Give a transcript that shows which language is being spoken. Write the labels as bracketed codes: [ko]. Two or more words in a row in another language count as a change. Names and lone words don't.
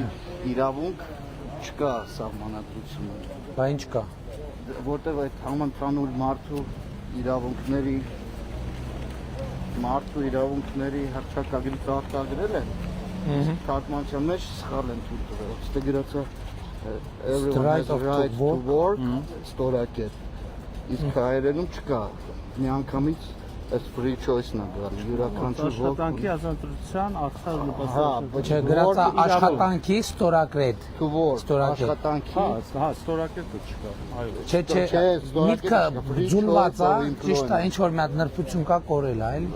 [hy] Իրավունք չկա սահմանադրությունը։ Բա ինչ կա։ Որտեղ այդ համընդհանուր մարդու իրավունքների հռչակագրից արտագրել են։ Թարգմանության մեջ սխալ են թույլ տվել։ Այստեղ գրած է [en] everyone has a right to work, [hy] ստորակետ։ Իսկ հայերենում չկա։ Միանգամից այս [en] free choice- [hy] ն է գալի, յուրաքանչյուր աշխատանքի ազատության արդար նպաստություն։ Չէ, գրած է աշխատանքի ստորակետ։ [en] To work, [hy] աշխատանքի։ Հա, ստորակետը չկա։ Այո։ Չէ, միտքը ձուլված է, ճիշտ է, ինչ որ մի հատ նրբություն կա կորել է, էլի։